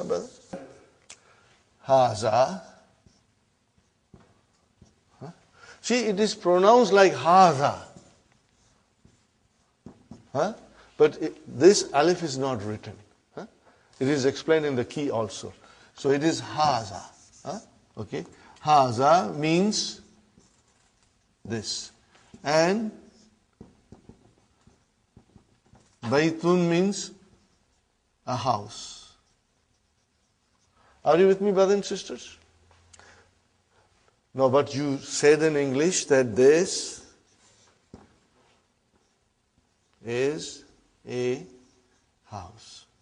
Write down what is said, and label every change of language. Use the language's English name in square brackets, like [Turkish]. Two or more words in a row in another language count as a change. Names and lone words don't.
[English] Brother? Haza. See, it is pronounced like Haza. But this alif is not written. It is explained in the key also. So it is Haza. Okay. Haza means this. And Baytun means a house. Are you with me, brothers and sisters? No, but you said in English that this is a house.